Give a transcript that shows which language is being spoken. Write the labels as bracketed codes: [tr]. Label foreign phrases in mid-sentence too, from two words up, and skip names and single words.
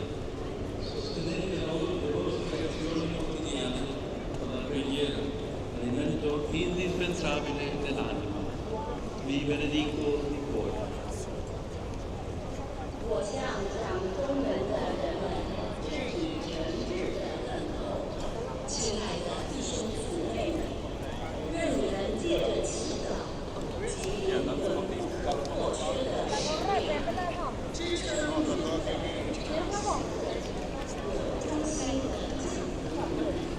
[it] Sostenere le vostre azioni quotidiane con la preghiera, alimento indispensabile dell'anima. Vi benedico di cuore. [zh] 我向讲中文的人们致以诚挚的问候，亲爱的弟兄姊妹们，愿你们借着祈祷及灵魂迫切的使命，支撑你们衷心的敬奉。